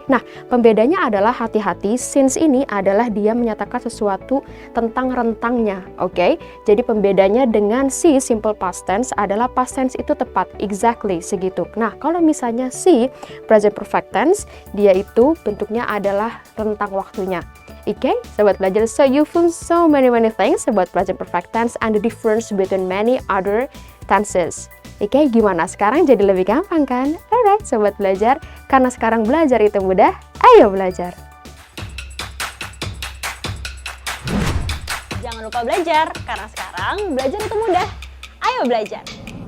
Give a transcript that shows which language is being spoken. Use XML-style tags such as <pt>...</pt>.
<id>Nah, pembedanya adalah hati-hati, since ini adalah dia menyatakan sesuatu tentang rentangnya, oke? Jadi pembedanya dengan si simple past tense adalah past tense itu tepat, exactly segitu. Nah, kalau misalnya si present perfect tense, dia itu bentuknya adalah rentang waktunya.</id> <en>Oke, sobat belajar, so you learn so many things about present perfect tense and the difference between many other tenses.</en> <id>Oke, gimana? Sekarang jadi lebih gampang kan? Alright, sobat belajar, karena sekarang belajar itu mudah, ayo belajar. Jangan lupa belajar, karena sekarang belajar itu mudah. Ayo belajar!</id>